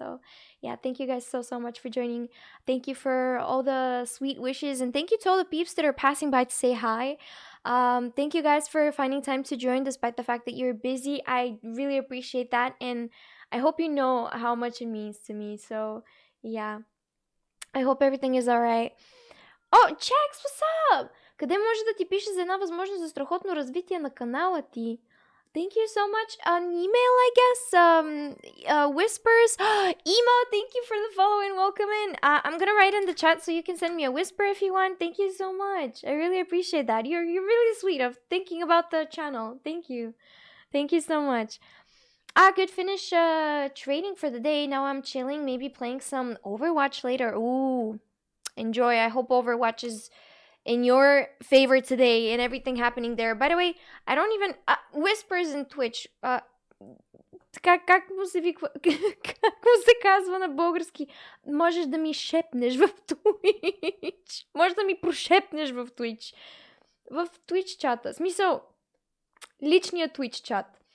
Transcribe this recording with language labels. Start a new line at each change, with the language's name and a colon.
English: So yeah, thank you guys so much for joining. Thank you for all the sweet wishes, and thank you to all the peeps that are passing by to say hi. Thank you guys for finding time to join despite the fact that you're busy. I really appreciate that, and I hope you know how much it means to me. So yeah, I hope everything is alright. Oh, Chex, what's up?
Bulgarian: Къде може да ти пише за една възможност за страхотно развитие на канала ти?
English: Thank you so much. An email, I guess. Whispers. Emo, thank you for the follow and welcome in. I'm gonna write in the chat so you can send me a whisper if you want. Thank you so much. I really appreciate that. You're really sweet of thinking about the channel. Thank you. Thank you so much. I could finish trading for the day. Now I'm chilling, maybe playing some Overwatch later. Ooh, enjoy. I hope Overwatch is in your favor today and everything happening there. By the way, I don't even... whispers in Twitch.
Bulgarian: Как му се казва на български? Можеш да ми шепнеш в Twitch. Можеш да ми прошепнеш в Twitch. В Twitch чата. Смисъл, личния Twitch чат.